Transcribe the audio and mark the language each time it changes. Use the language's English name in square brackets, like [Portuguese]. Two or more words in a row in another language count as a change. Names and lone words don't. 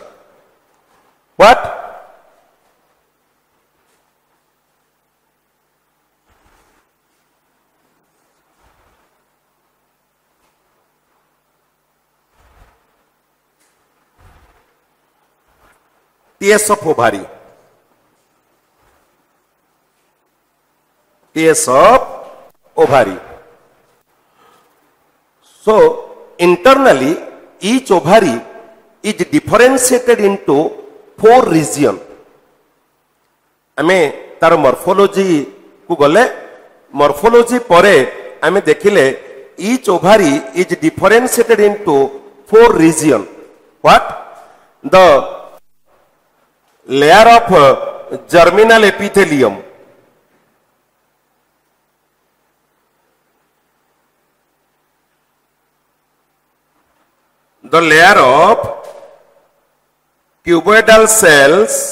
[English] What? TS of ovary. TS of ovary. So internally each ovary is differentiated into 4 regions. [Odia] आमे तार morphology को गले morphology परे आमे देखिले [English] each ovary is differentiated into 4 regions. [Odia] What? [English] The layer of germinal epithelium, the layer of cuboidal cells,